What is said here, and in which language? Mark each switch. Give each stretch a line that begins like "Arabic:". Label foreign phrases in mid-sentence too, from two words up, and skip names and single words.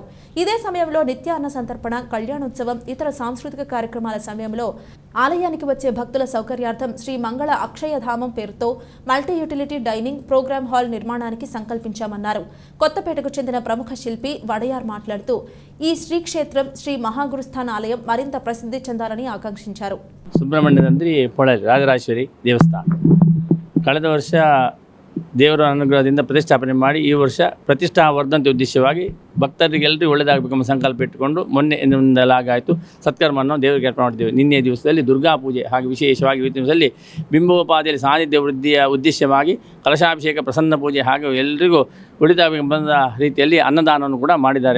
Telugu: ఇదే సమయంలో నిత్య అన్న సంతర్పణ, కళ్యాణోత్సవం, ఇతర సాంస్కృతిక కార్యక్రమాల సమయంలో ఆలయానికి వచ్చే భక్తుల సౌకర్యార్థం శ్రీ మంగళ అక్షయధామం పేరుతో మల్టీ యూటిలిటీ డైనింగ్ ప్రోగ్రామ్ హాల్ నిర్మాణానికి సంకల్పించామన్నారు. కొత్తపేటకు చెందిన ప్రముఖ శిల్పి వడయార్ మాట్లాడుతూ ఈ శ్రీక్షేత్రం శ్రీ మహాగురుస్థాన్ ఆలయం మరింత ప్రసిద్ధి చెందాలని ఆకాంక్షించారు.
Kannada: ಸುಬ್ರಹ್ಮಣ್ಯ ತಂತ್ರಿ ಪೊಳಲಿ ರಾಜರಾಜೇಶ್ವರಿ ದೇವಸ್ಥಾನ ಕಳೆದ ವರ್ಷ ದೇವರ ಅನುಗ್ರಹದಿಂದ ಪ್ರತಿಷ್ಠಾಪನೆ ಮಾಡಿ ಈ ವರ್ಷ ಪ್ರತಿಷ್ಠಾ ವರ್ಧಂತಿ ಉದ್ದೇಶವಾಗಿ ಭಕ್ತರಿಗೆಲ್ಲರಿಗೂ ಒಳ್ಳೆಯದಾಗಬೇಕೆಂಬ ಸಂಕಲ್ಪ ಇಟ್ಟುಕೊಂಡು ಮೊನ್ನೆ ಆಯಿತು ಸತ್ಕರ್ಮವನ್ನು ದೇವರಿಗೆ ಅರ್ಪಣೆ ಮಾಡಿದ್ದೇವೆ. ನಿನ್ನೆ ದಿವಸದಲ್ಲಿ ದುರ್ಗಾ ಪೂಜೆ ಹಾಗೆ ವಿಶೇಷವಾಗಿ ಈ ದಿವಸದಲ್ಲಿ ಬಿಂಬೋಪಾದಿಯಲ್ಲಿ ಸಾನ್ನಿಧ್ಯ ವೃದ್ಧಿಯ ಉದ್ದೇಶವಾಗಿ ಕಲಶಾಭಿಷೇಕ, ಪ್ರಸನ್ನ ಪೂಜೆ ಹಾಗೂ ಎಲ್ಲರಿಗೂ ಒಳಿತಾಗಬೇಕೆಂಬ ರೀತಿಯಲ್ಲಿ ಅನ್ನದಾನವನ್ನು ಕೂಡ ಮಾಡಿದ್ದಾರೆ.